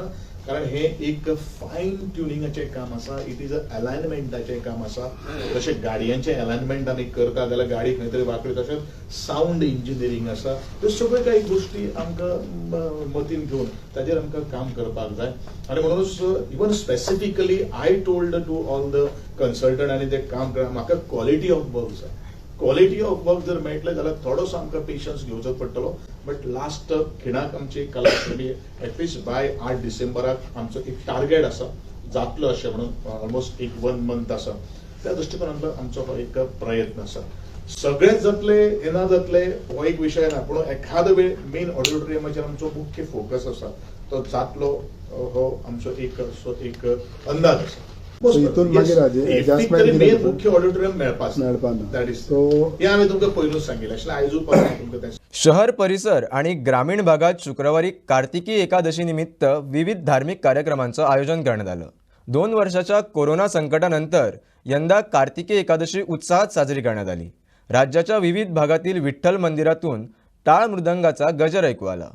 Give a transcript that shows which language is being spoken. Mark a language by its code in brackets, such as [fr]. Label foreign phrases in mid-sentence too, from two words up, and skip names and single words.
[kok] कारण हे एक फायन ट्युनिंगाचें काम आसा. [en] it is a [kok] अलायनमेंटाचें काम आसा. जशें गाडयांचें अलायनमेंट आमी करता जाल्यार गाडी खंय तरी वांकडी तशेंच [en] sound engineering [kok] आसा. ह्यो सगळ्यो काही गोश्टी आमकां मतीन घेवन ताजेर आमकां काम करपाक जाय. आनी म्हणूनच [en] even specifically I told to all the consultant [kok] आनी ते काम करा म्हाका [en] quality of work [kok] जाय. [en] quality of work [kok] जर मेळटलें जाल्यार थोडोसो आमकां पेशन्स घेवचो पडटलो. [en] but last [kok] खिणाक आमची कला अकादमी [en] at least by [kok] 8 डिसेंबराक आमचो एक टार्गेट आसा जातलो अशें म्हणून ऑलमोस्ट एक 1 मंथ आसा. त्या दृश्टिकोनांतलो आमचो हो एक प्रयत्न आसा. सगळेंच जातले हे ना जातले हो एक विशय ना. पूण एखादो वेळ मेन ऑडिटोरियमाचेर आमचो मुख्य फोकस आसा तो जातलो हो आमचो एक अंदाज आसा. हितून मागीर एडजस्टमेंट मेन मुख्य ऑडिटोरियम मेळपाना. [en] that is [kok] हे हांवें तुमकां पयलूच सांगिल्लें आशिल्लें. आयजूच तुमकां तें [mr] शहर परिसर आणि ग्रामीण भागात शुक्रवारी कार्तिकी एकादशी निमित्त विविध धार्मिक कार्यक्रमांचं आयोजन करण्यात आलं. 2 वर्षाच्या कोरोना संकटानंतर यंदा कार्तिकी एकादशी उत्साहात साजरी करण्यात आली. राज्याच्या विविध भागातील विठ्ठल मंदिरातून टाळ मृदंगाचा गजर ऐकू आला.